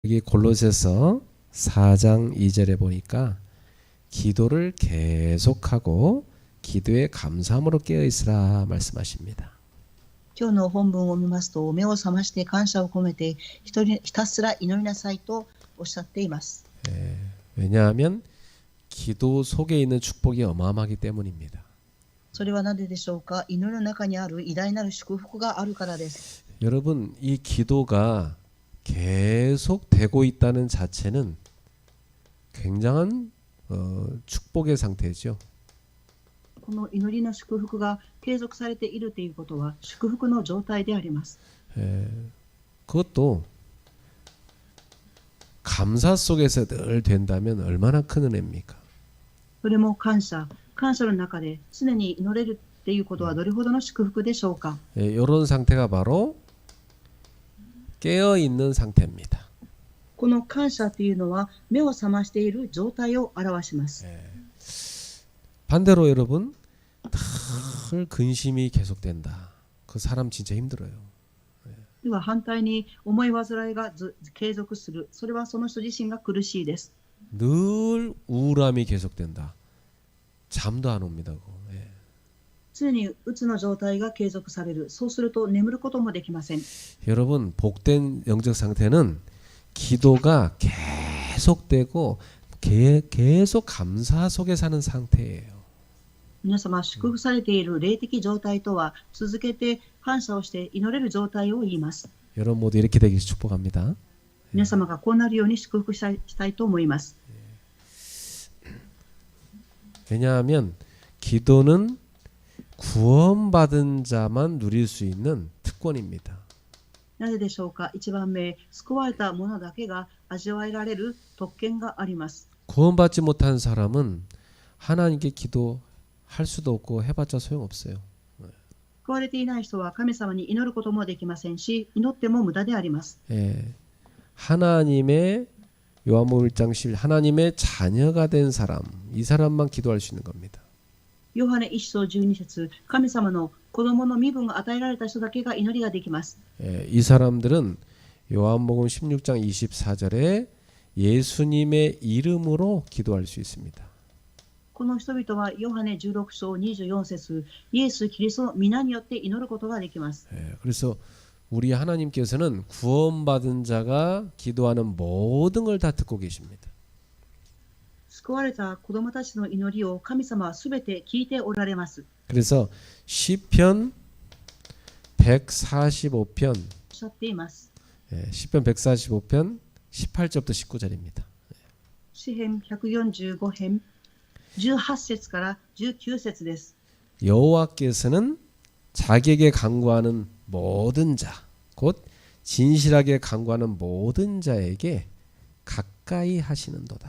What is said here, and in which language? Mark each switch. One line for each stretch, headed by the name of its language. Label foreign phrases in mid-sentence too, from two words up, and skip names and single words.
Korean: 여기 골로새서 4장 2절에 보니까 기도를 계속하고 기도에 감사함으로 깨어 있으라 말씀하십니다.
Japanese: 今日の本文を見ますと、目を覚まして感謝を込めてひたすら祈りなさいとおっしゃっています。
Korean: 왜냐하면 기도 속에 있는 축복이 어마어마하기 때문입니다.
Japanese: それはなぜでしょうか。祈りの中にある偉大なる祝福があるからです。
Korean: 여러분, 이 기도가 계속 되고 있다는 자체는 굉장한 축복의 상태죠.
Japanese: この祈りの祝福が継続されているということは祝福の状態であります。
Korean: 그것도 감사 속에서 늘 된다면 얼마나 큰 은혜입니까?
Japanese: それも感謝の中で常に祈れるっていうことはどれほどの祝福でしょうか。
Korean: 이런 상태가 바로 깨어 있는 상태입니다.
Japanese: この感謝というのは目を覚ましている状態を表します。
Korean: 반대로 여러분, 늘 근심이 계속된다. 그 사람 진짜 힘들어요.
Japanese: では反対に思い煩いが継続する。それはその人自身が苦しいです。
Korean: 늘 우울함이 계속된다. 잠도 안 옵니다.
Japanese: 常にうつの状態が継続される。そうすると眠ることもできません。
Korean: 여러분, 복된 영적 상태는 기도가 계속되고 계속 감사 속에 사는 상태예요.
Japanese: 皆様、祝福されている霊的状態とは続けて感謝をして祈れる状態を言います。
Korean: 여러분 모두 이렇게 되길 축복합니다.
Japanese: 皆様がこうなるように祝福したいと思います。
Korean: 왜냐하면 기도는 구원받은 자만 누릴 수 있는 특권입니다.
Japanese: なぜでしょうか。一番目、救われた者だけが味わえられる特権があります。
Korean: 구원받지 못한 사람은 하나님께 기도할 수도 없고 해봤자 소용없어요.
Japanese: 救われていない人は神様に祈ることもできませんし、祈っても無駄であります。
Korean: 하나님의 요한복음 1장 10 하나님의 자녀가 된 사람, 이 사람만 기도할 수 있는 겁니다.
Japanese: ヨハネ1章12節、神様の子供の身分が与えられた人だけが祈りができます。
Korean: 이 사람들은 요한복음 16장 24절에 예수님의 이름으로 기도할 수 있습니다.
Japanese: この人々はヨハネ16章24節、イエス・キリストの皆によって祈ることができます。
Korean: 그래서 우리 하나님께서는 구원받은 자가 기도하는 모든 걸 다 듣고 계십니다.
Japanese: 救われた子供たちの祈りを神様はすべて聞いておられます。
Korean: 그래서 시편 145편
Japanese: おっしゃっています。
Korean: 시편 145편 18절부터 19절입니다.
Japanese: 詩編145編18節から19節です。
Korean: 여호와께서는 자기에게 간구하는 모든 자, 곧 진실하게 간구하는 모든 자에게 가까이 하시는도다.